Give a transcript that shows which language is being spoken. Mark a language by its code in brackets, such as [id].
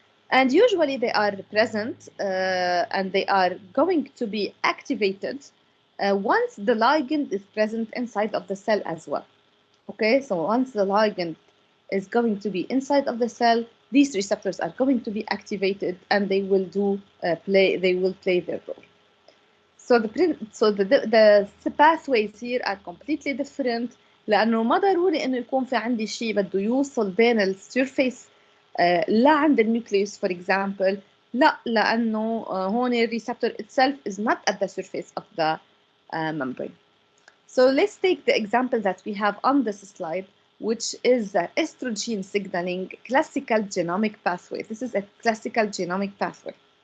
[en] And usually they are present and they are going to be activated once the ligand is present inside of the cell as well. Okay, so once the ligand is going to be inside of the cell, these receptors are going to be activated and they will play their role. So the pathways here are completely different, [ar] لأنه ما ضروري إنه يكون في عندي شيء بده يوصل بين السيرفيس لعند النيوكليوس [en] for example. [ar] لا، لأنه هون الريسبتور [en] itself is not at the surface of the membrane. So let's take the example that we have on this slide, which is the estrogen signaling classical genomic pathway. This is a classical genomic pathway.